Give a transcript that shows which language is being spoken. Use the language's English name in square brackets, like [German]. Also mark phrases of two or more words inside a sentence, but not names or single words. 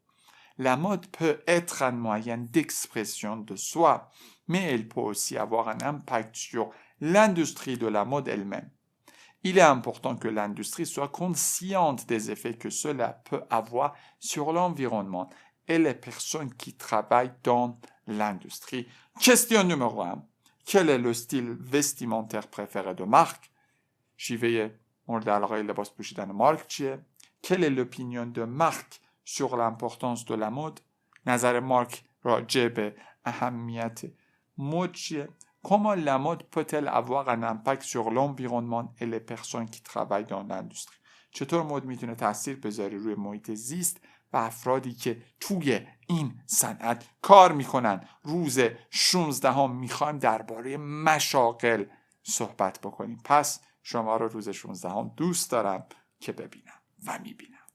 [French] La mode peut être un moyen d'expression de soi, mais elle peut aussi avoir un impact sur l'industrie de la mode elle-même. Il est important que l'industrie soit consciente des effets que cela peut avoir sur l'environnement et les personnes qui travaillent dans l'industrie. Question numéro 1. Quel est le style vestimentaire préféré de Marc? [Persian] شیوه مورد علاقه لباس پوشیدن مارک چیه؟ [French] Quelle est l'opinion de Marc sur l'importance de la mode? [Persian] نظر مارک راجع به اهمیت مد چیه؟ [French] Comment la mode peut-elle avoir un impact sur l'environnement et les personnes qui travaillent dans l'industrie? [Persian] چطور مد میتونه تاثیر بذاره روی محیط زیست و افرادی که توی این صنعت کار میکنن؟ روز 16 میخوایم درباره مشاغل صحبت بکنیم. پس شما رو روز 16 دوست دارم که ببینم و میبینم.